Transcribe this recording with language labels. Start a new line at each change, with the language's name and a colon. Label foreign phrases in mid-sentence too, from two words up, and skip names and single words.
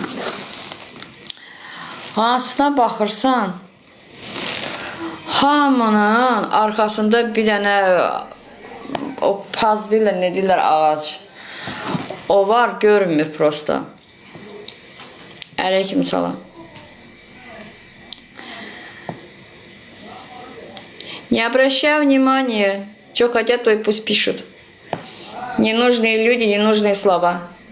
Azerbaijani: Hansına baxırsan, hamının arkasında bir dənə o paz deyirlər, ne deyirlər, ağac. O var, görünmür prosta. Aleyküm salam.
Russian: Не обращай внимания, что хотят, то и пусть пишут. Ненужные люди, ненужные слова.